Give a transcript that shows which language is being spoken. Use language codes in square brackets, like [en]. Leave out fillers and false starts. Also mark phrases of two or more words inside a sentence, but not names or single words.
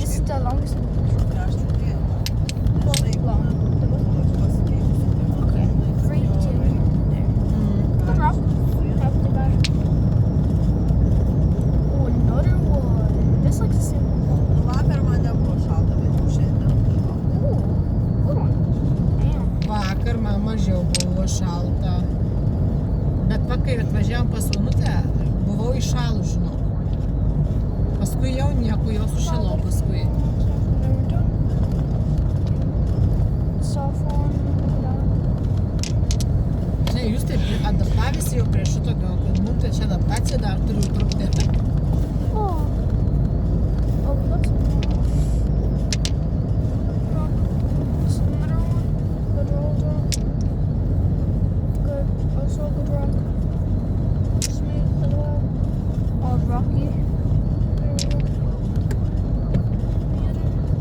[en] the longest in the picture? Long. Okay. 3, 2. There. Good rock. Have the guy. Oh, another one. This looks the same. [lt] Vakar man nebuvo šalta, bet jau šiandien. [en] Ooh, good one. Damn. [lt] Vakar man mažiau buvo šalta. Bet kai atvažiavom pas Onutę, buvau įšalus, žinau. Paskui jau nieko, jau sušilo paskui. [en] Soft one. [lt] Žinai, jūs taip adaptavėsi jau prie šitokio, kad mums tai čia adaptacija dar turiu trukti. [en] Oh. Oh, we got some more. Rock. This is another one. Good roll rock. Good. Also good rock. Smooth as well. Oh, rocky. There we go. The other.